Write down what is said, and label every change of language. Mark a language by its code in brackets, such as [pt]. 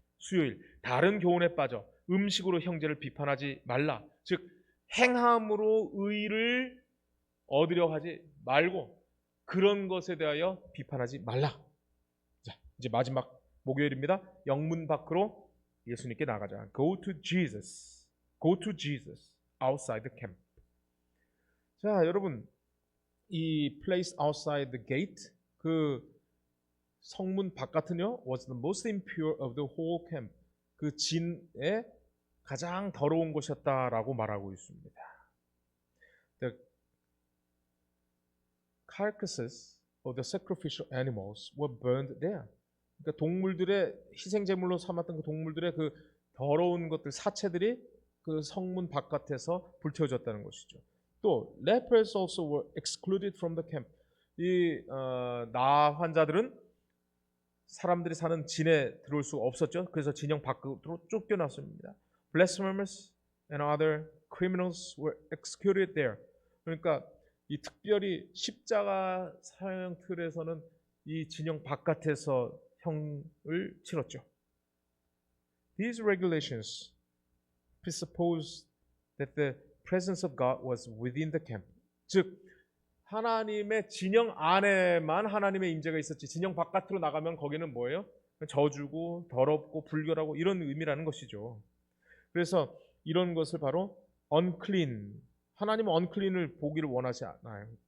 [ko] 수요일, 다른 교훈에 빠져 음식으로 형제를 비판하지 말라. 즉 행함으로 의를 얻으려 하지 말고 그런 것에 대하여 비판하지 말라. 자, 이제 마지막 목요일입니다. 영문 밖으로 예수님께 나가자. [en] Go to Jesus. Go to Jesus outside the camp. [ko] 자, 여러분, 이 [en] place outside the gate, [ko] 그 성문 바깥은요, [en] was the most impure of the whole camp. [ko] 그 진의 가장 더러운 곳이었다라고 말하고 있습니다. [en] The carcasses of the sacrificial animals were burned there. [ko] 그러니까 동물들의 희생 제물로 삼았던 그 동물들의 그 더러운 것들, 사체들이 그 성문 바깥에서 불태워졌다는 것이죠. [en] 또 lepers also were excluded from the camp. [ko] 이 나 환자들은 사람들이 사는 진에 들어올 수가 없었죠. 그래서 진영 밖으로 쫓겨났습니다. [en] Blasphemers and other criminals were executed there. [ko] 그러니까 이 특별히 십자가 사형 틀에서는 이 진영 바깥에서 형을 치렀죠. [en] These regulations presuppose that the presence of God was within the camp. [ko] 즉 하나님의 진영 안에만 하나님의 임재가 있었지 진영 바깥으로 나가면 거기는 뭐예요? 저주고 더럽고 불결하고 이런 의미라는 것이죠. 그래서 이런 것을 바로 unclean, 하나님은 unclean을 보기를 원하지 않아요.